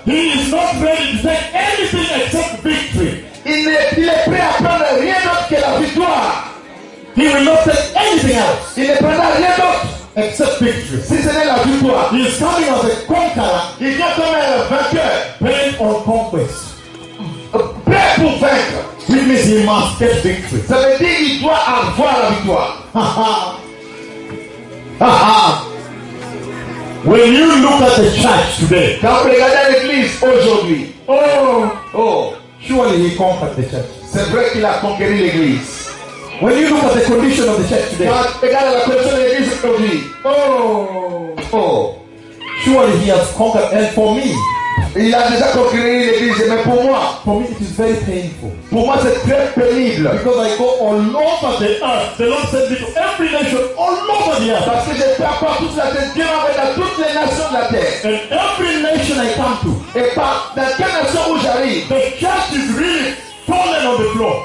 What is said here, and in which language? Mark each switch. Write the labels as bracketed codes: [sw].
[en] he is not ready to take anything except victory. [fr] Il est prêt à prendre rien d'autre que la victoire. [en] He will not take anything else. [fr] Il ne prendra rien d'autre [en] except victory. [fr] Si ce n'est la victoire, [en] he is coming as a conqueror. [fr] Il vient comme un vainqueur. [en] Bent on conquest. [fr] Prêt pour vaincre. [en] Which means he must get victory. [fr] Ça veut dire qu'il doit avoir la victoire. [en] When you look at the church today, [fr] quand vous regardez l'église aujourd'hui, [en] oh, surely he conquered the church. [fr] C'est vrai qu'il a conquéri l'église. [en] When you look at the condition of the church today, [fr] quand vous regardez la condition de l'église aujourd'hui, [en] oh, surely he has conquered. And for me, [fr] il a déjà conquéri l'église, mais pour moi, [en] for me it is very painful. [fr] Pour moi c'est très pénible. [en] Because I go all over the earth, the Lord sent me to every nation, all over the earth. [fr] Parce que je parcours toute la terre, Dieu m'a envoyé dans toutes les nations de la terre. [en] And every nation I come to, [fr] et par dans quelle nation où j'arrive, [en] the church is really fallen on the floor.